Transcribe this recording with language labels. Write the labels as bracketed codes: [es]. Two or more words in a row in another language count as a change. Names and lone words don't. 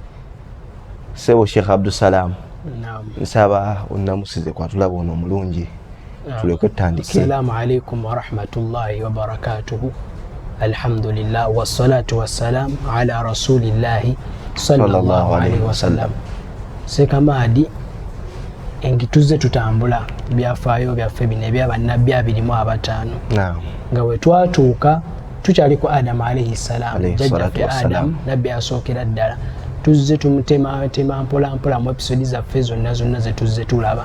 [lg] Sebo Sheikh Abdussalam, nsaba onnamusize kwatulaba ono omulungi tuleke tutandike. [ar] السلام عليكم ورحمة الله وبركاته. الحمد لله والصلاة والسلام على رسول الله صلى الله عليه وسلم. [lg] Sekamadi engituze tutambula byafaayo byaffe bino ebyabannabbi abirimu abataano. Nga bwe twatuuka tukyali ku Adamu [ar] عليه السلام, [lg] jjajjaffe Adamu nabbi asookera ddala. Tuzze tumutema mpola mpola mu episodi zaffe zonna ze tuzze tulaba.